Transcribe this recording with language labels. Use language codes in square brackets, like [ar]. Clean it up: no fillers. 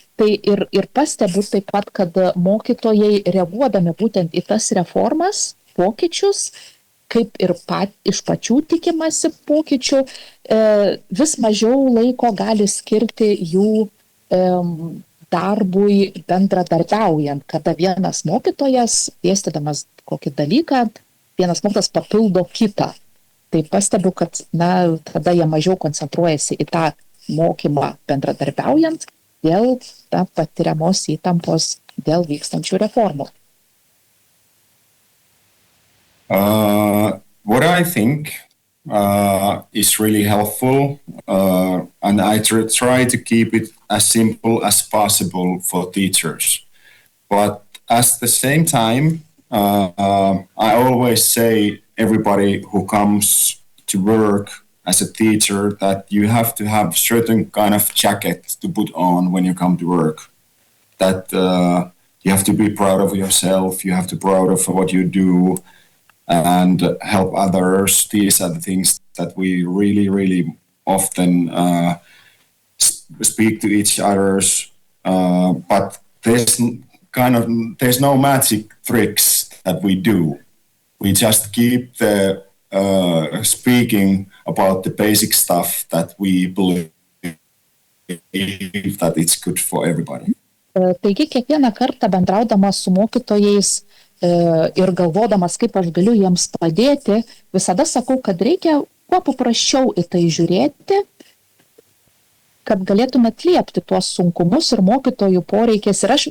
[lt] Tai ir pastebiu taip pat, kad mokytojai reaguodami būtent į tas reformas, pokyčius, kaip ir iš pačių tikimasi pokyčių, vis mažiau laiko gali skirti jų darbui bendradarbiaujant, kada vienas mokytojas, dėstydamas kokį dalyką, vienas mokytojas papildo kitą. Tai pastebiu, kad tada jie mažiau koncentruojasi į tą mokymą bendradarbiaujant, dėl patiriamos įtampos dėl vykstančių reformų. [en] What I think is really helpful, and I try to keep it as simple as possible for teachers. But at the same time, I always say everybody who comes to work as a teacher that you have to have certain kind of jacket to put on when you come to work. That you have to be proud of yourself, you have to be proud of what you do and help others. These are the things that we really, really often speak to each others. But there's no magic tricks that we do. We just keep the speaking about the basic stuff that we believe that it's good for everybody. [lt] Taigi kiekvieną kartą bendraudamas su mokytojais ir galvodamas, kaip aš galiu jiems padėti, visada sakau, kad reikia kuo paprasčiau į tai žiūrėti, kad galėtume atliepti tuos sunkumus ir mokytojų poreikius.